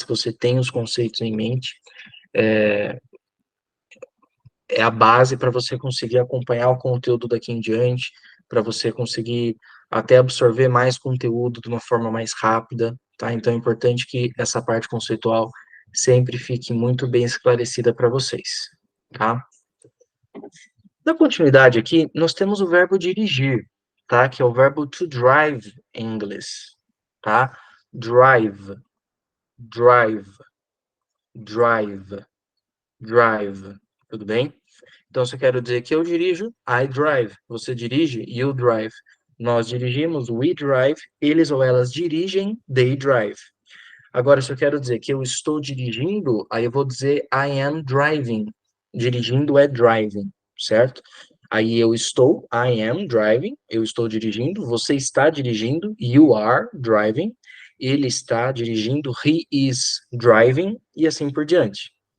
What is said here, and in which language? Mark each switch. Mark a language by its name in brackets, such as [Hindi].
[Portuguese] Se você tem os conceitos em mente, é a base para você conseguir acompanhar o conteúdo daqui em diante, para você conseguir até absorver mais conteúdo de uma forma mais rápida, tá? Então é importante que essa parte conceitual sempre fique muito bem esclarecida para vocês, tá? Na continuidade aqui, nós temos o verbo dirigir, tá? Que é o verbo to drive em inglês, tá? [English] Drive, drive, drive, drive, [Portuguese] tudo bem? Então, se eu quero dizer que eu dirijo, [English] I drive. [Portuguese] Você dirige, [English] you drive. [Portuguese] Nós dirigimos, [English] we drive. [Portuguese] Eles ou elas dirigem, [English] they drive. [Portuguese] Agora, se eu quero dizer que eu estou dirigindo, aí eu vou dizer [English] I am driving. [Portuguese] Dirigindo é driving, certo? Aí eu estou, [English] I am driving, [Portuguese] eu estou dirigindo, você está dirigindo, [English] you are driving, [Portuguese] ele está dirigindo, [English] he is driving, [Portuguese] e assim por diante.